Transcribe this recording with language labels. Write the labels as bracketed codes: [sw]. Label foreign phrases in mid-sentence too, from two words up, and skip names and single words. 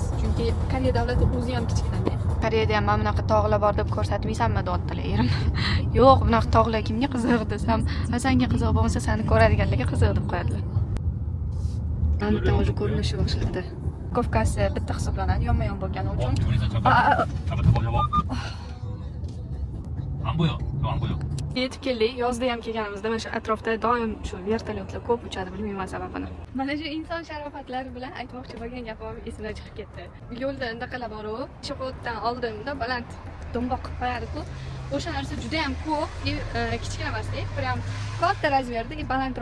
[uz] Chunki Koreya davlati o'zi ham kichkina. Koreyada ham mana bunaqa tog'lar bor deb ko'rsatmaysanmi, deyaptilar erim. Yo'q, bunaqa tog'lar kimga qiziq desam, "Senga qiziq bo'lmasa, seni ko'radiganlarga qiziq" deb qo'yadilar. Mana bitta o'zi ko'rinishi boshqacha. Kofkasi bitta hisoblanadi, yonma-yon bo'lgani uchun. [ko] 안 보여. 안 보여. [uz] Yetib keldik. Yozda ham kelganimizda mana shu atrofda doim shu vertolyotlar ko'p uchadi, bilmayman sababini. Mana shu inson sharofatlari bilan aytmoqchi bo'lgan gapim esimdan chiqib ketdi. Yo'lda indaqalar bor-ku, chiqishdan oldinda baland do'mboq qilib qo'yadi-ku. O'sha narsa juda ham ko'p, kichkina emas-da, prям katta razmerda, balandroq.